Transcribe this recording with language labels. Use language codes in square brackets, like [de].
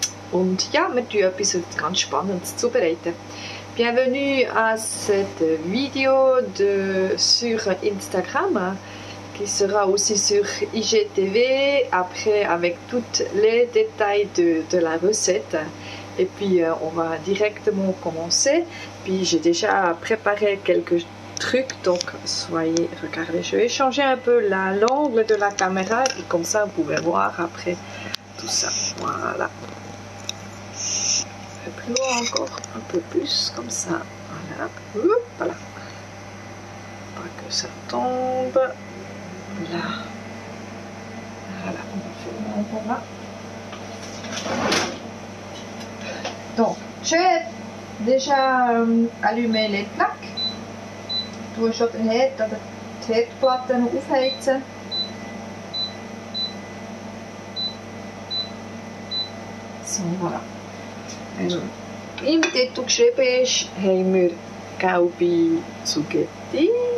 [de] Und ja, wir tun etwas ganz Spannendes zubereiten. [fr] Bienvenue à cette vidéo sur Instagram qui sera aussi sur IGTV après avec tous les détails de la recette. Et puis on va directement commencer. Puis j'ai déjà préparé quelques trucs, donc regardez, je vais changer un peu l'angle de la caméra et comme ça vous pouvez voir après tout ça. Voilà. Plus haut encore, un peu plus comme ça. Voilà. Voilà. Pas que ça tombe. Là. Voilà, on va faire encore là. Donc, j'ai déjà allumé les plaques. [de] Ich tue schon den Herd oder die Herdplatte noch aufheizen. So, voilà. Also, im Titel geschrieben ist, haben wir gelbe Zugetti.